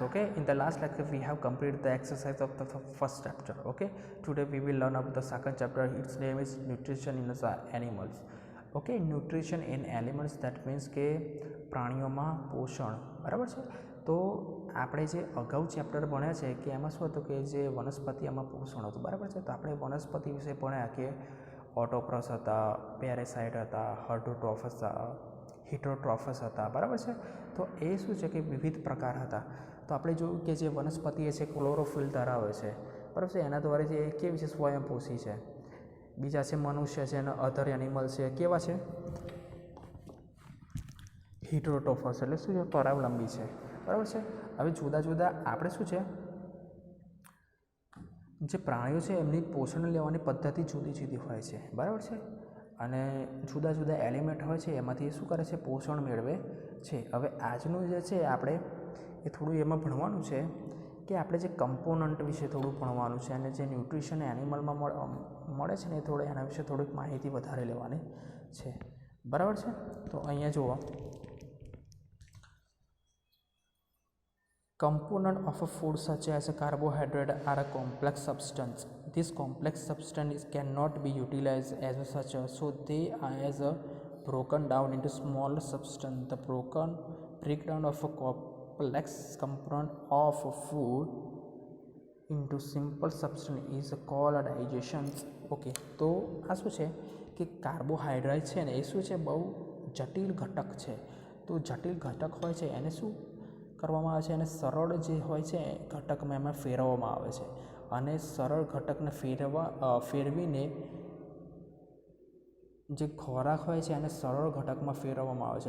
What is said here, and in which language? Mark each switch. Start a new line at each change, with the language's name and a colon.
English: Okay, in the last lecture we have completed the exercise of the first chapter. Okay, today we will learn about the second chapter. Its name is nutrition in the animals. Okay, nutrition in animals, that means
Gujarati: કે પ્રાણીઓમાં પોષણ, બરાબર છે. તો આપણે જે અગાઉ chapter ભણ્યા છે કે એમાં શું હતું કે જે વનસ્પતિ એમાં પોષણ હતું, બરાબર છે. તો આપણે વનસ્પતિ વિશે ભણ્યા કે ઓટોપ્રસ હતા, પેરેસાઇટ હતા, હર્ડોટ્રોફસ હતા, હિટરોટ્રોફસ હતા, બરાબર છે. તો એ શું છે કે વિવિધ પ્રકાર હતા. તો આપણે જોયું કે જે વનસ્પતિ છે ક્લોરોફિલ ધરાવે છે, બરાબર છે. એના દ્વારા જે કેવી છે, સ્વયંપોષી છે. બીજા છે મનુષ્ય છે અને અધર એનિમલ છે, કેવા છે, હિટરોટ્રોફસ એટલે શું છે, પરાવલંબી છે, બરાબર છે. હવે જુદા જુદા આપણે શું છે, જે પ્રાણીઓ છે એમની પોષણ લેવાની પદ્ધતિ જુદી જુદી હોય છે, બરાબર છે. અને જુદા જુદા એલિમેન્ટ હોય છે એમાંથી શું કરે છે, પોષણ મેળવે છે. હવે આજનું જે છે આપણે એ થોડું એમાં ભણવાનું છે કે આપણે જે કમ્પોનન્ટ વિશે થોડું ભણવાનું છે અને જે ન્યુટ્રિશન એનિમલમાં મળે છે ને એ થોડું એના વિશે થોડીક માહિતી વધારે લેવાની છે, બરાબર છે. તો અહીંયા જુઓ,
English: component of a food such as a carbohydrate are a complex substance. This complex substance cannot be utilized as such, so they are as a broken down into smaller substance. The breakdown of a complex component of a food into simple substance is called digestion.
Gujarati: Okay, તો આ શું છે કે carbohydrate છે ને એ શું છે, બહુ જટિલ ઘટક છે. તો જટિલ ઘટક હોય છે એને શું કરવામાં આવે છે, અને સરળ જે હોય છે ઘટકમાં એમાં ફેરવવામાં આવે છે. અને સરળ ઘટકને ફેરવીને જે ખોરાક હોય છે એને સરળ ઘટકમાં ફેરવવામાં આવે છે.